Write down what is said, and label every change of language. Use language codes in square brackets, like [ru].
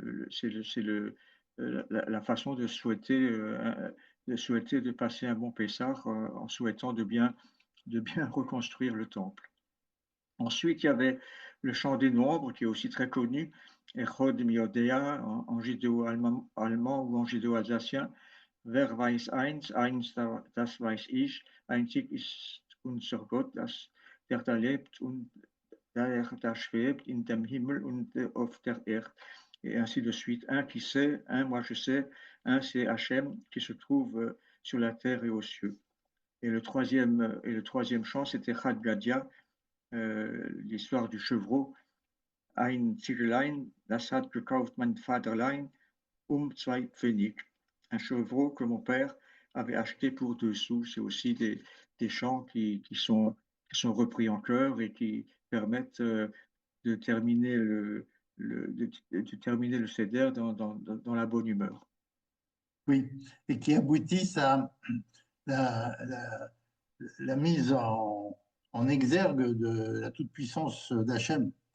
[fr] C'est la façon de souhaiter de passer un bon Pessah en souhaitant de bien reconstruire le temple. Ensuite, il y avait le chant des nombres qui est aussi très connu, Echod Miodea en judéo-allemand ou en judéo-alsacien, [de] Wer weiß eins, eins das weiß ich, einzig ist unser Gott, der da lebt und der da schwebt in dem Himmel und auf der Erde. [fr] Et ainsi de suite. Un qui sait, un moi je sais, un c'est Hachem qui se trouve sur la terre et aux cieux. Et le troisième chant, c'était Chad Gadia, l'histoire du chevreau. [de] Ein Ziegelein, das hat gekauft mein Vaterlein, 2 Pfennig. [fr] Un chevreau que mon père avait acheté pour 2 sous. C'est aussi des chants qui sont repris en chœur et qui permettent de terminer de terminer le CEDER dans la bonne humeur. Oui, et qui aboutissent à la, la mise en exergue de la toute-puissance d'Hachem.